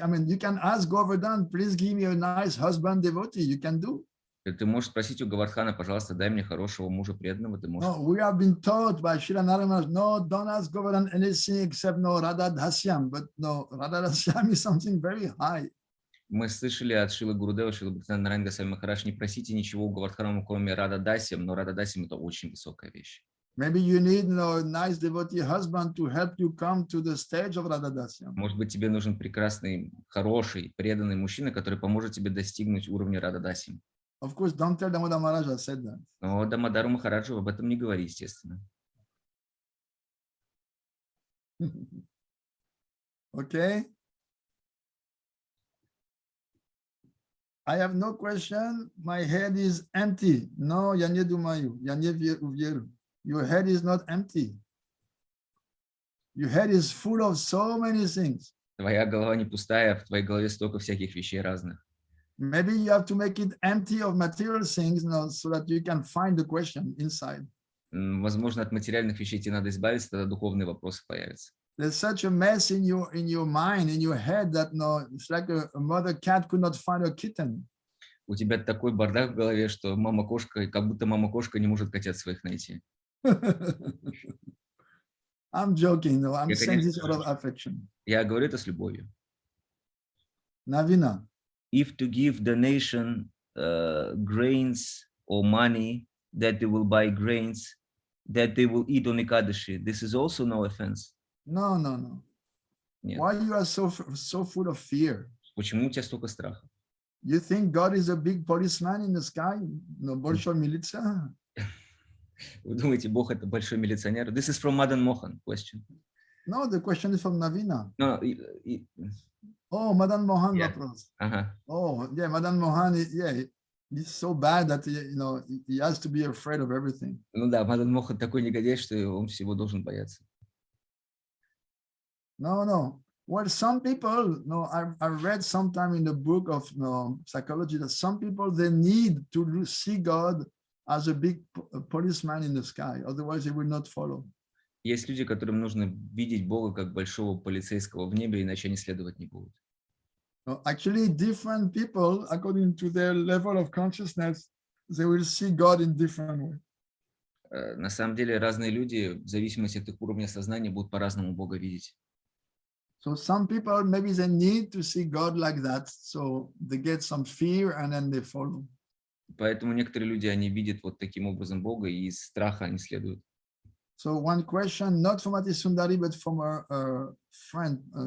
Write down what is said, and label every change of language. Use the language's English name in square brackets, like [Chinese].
[English] You can ask Govardhan, please give me a nice husband devotee. You can do. [Russian] Ты можешь спросить у Гавардхана, пожалуйста, дай мне хорошего мужа преданного. Ты можешь. [English] No, we have been taught by Srila Narayana, no, don't ask Govardhan anything except Radha Dasyam. But no, Radha Dasyam is something very high. [Russian] Мы слышали от Шрилы Гурудева, Шрилы Ваманы Госвами Махараджа, не просите ничего у Гавардхана, кроме Рада Дасям, но Рада Дасям это очень высокая вещь. [English] Maybe you need a nice devotee husband to help you come to the stage of Radha Dasyam. [Russian] Может быть, тебе нужен прекрасный, хороший, преданный мужчина, который поможет тебе достигнуть уровня Рада Дасям. [English] Of course, don't tell Damodar Maharaj I said that. [Russian] Но Дамодару Махараджу об этом не говори, естественно. [English] Okay. I have no question. My head is empty. [Russian] No, я не думаю. Я не верю. [English] Your head is not empty. Your head is full of so many things. [Russian] Твоя голова не пустая, в твоей голове столько всяких вещей разных. [English] Maybe you have to make it empty of material things, so that you can find the question inside. [Russian] Возможно, от материальных вещей тебе надо избавиться, тогда духовные вопросы появятся. [English] There's such a mess in your mind, in your head, that it's like a mother cat could not find a kitten. [Russian] У тебя такой бардак в голове, что мама-кошка, как будто мама-кошка не может котят своих найти. [English] I'm joking, though. I'm saying this out of affection. [Russian] Я говорю это с любовью. [English] Navina. If to give the nation grains or money, that they will buy grains, that they will eat on Ekadashi, this is also no offense. No. [Russian] Нет. [English] Why you are so full of fear? [Russian] Почему у тебя столько страха? [English] You think God is a big policeman in the sky? [Russian] No, большой милиция? Вы думаете, Бог это большой милиционер? [English] This is from Madan Mohan question. No, the question is from Navina. No, Oh, Madan Mohan [Russian] вопрос. [English] Oh, yeah, Madan Mohan, he's so bad that he has to be afraid of everything. [Russian] Ну да, Мадан Мохан такой негодяй, что он всего должен бояться. [English] No. Well, some people, no, I read sometime in the book of psychology that some people, they need to see God as a big policeman in the sky, otherwise they will not follow. [Russian] Есть люди, которым нужно видеть Бога как большого полицейского в небе, иначе они следовать не будут. [English] Actually, different people, according to their level of consciousness, they will see God in different ways. [Russian] На самом деле разные люди, в зависимости от их уровня сознания, будут по-разному Бога видеть. [English] So some people, maybe they need to see God like that, so they get some fear and then they follow. [Russian] Поэтому некоторые люди, они видят вот таким образом Бога, и из страха они следуют. [English] So one question, not from Ati Sundari, but from a friend,